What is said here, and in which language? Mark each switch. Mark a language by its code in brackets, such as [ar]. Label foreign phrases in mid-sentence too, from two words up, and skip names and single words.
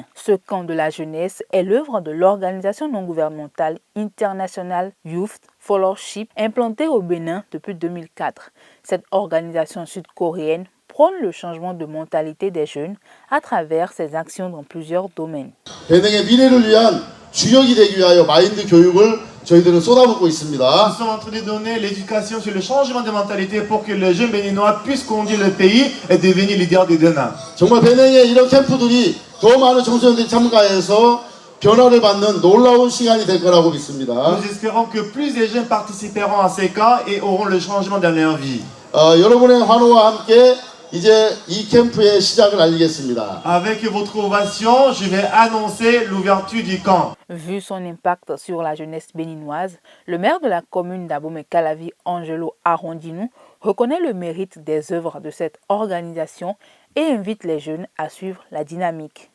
[fr] Ce camp de la jeunesse est l'œuvre de l'organisation non gouvernementale International Youth Fellowship implantée au Bénin depuis 2004. Cette organisation sud-coréenne prône le changement de mentalité des jeunes à travers ses actions dans plusieurs domaines. [ko] 저희들은 쏟아붓고 있습니다. [fr] Nous sommes en train de donner l'éducation sur le changement de mentalité pour que les jeunes béninois puissent conduire le pays et devenir leaders de demain. [ko] 정말 베냉의 이런 캠프들이 더 많은 청소년들이 참가해서 변화를 받는 놀라운 시간이 될 거라고 믿습니다. [fr] Nous espérons que plus de jeunes participeront à ces camps et auront le changement dans leur vie. [ko] 여러분의 환호와 함께 이제 이 캠프의 시작을 알리겠습니다. [fr] Avec votre ovation, je vais annoncer l'ouverture du camp. Vu son impact sur la jeunesse béninoise, le maire de la commune d'Abomey-Calavi, Angelo Arrondinou, reconnaît le mérite des œuvres de cette organisation et invite les jeunes à suivre la dynamique.